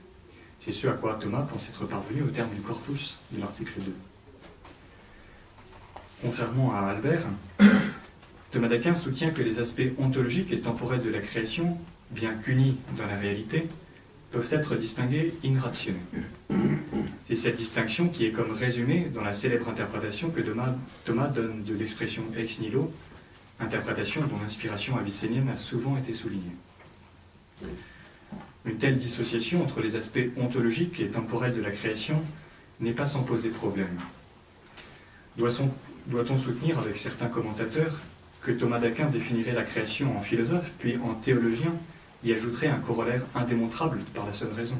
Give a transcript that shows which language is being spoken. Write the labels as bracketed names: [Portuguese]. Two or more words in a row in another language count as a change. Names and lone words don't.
[French] C'est ce à quoi Thomas pense être parvenu au terme du corpus de l'article 2. Contrairement à Albert, Thomas d'Aquin soutient que les aspects ontologiques et temporels de la création, bien qu'unis dans la réalité, peuvent être distingués [Latin] in ratione. [French] C'est cette distinction qui est comme résumée dans la célèbre interprétation que Thomas donne de l'expression [Latin] ex nihilo, [French] interprétation dont l'inspiration avicénienne a souvent été soulignée. Une telle dissociation entre les aspects ontologiques et temporels de la création n'est pas sans poser problème. Doit-on soutenir avec certains commentateurs que Thomas d'Aquin définirait la création en philosophe, puis en théologien, y ajouterait un corollaire indémontrable par la seule raison?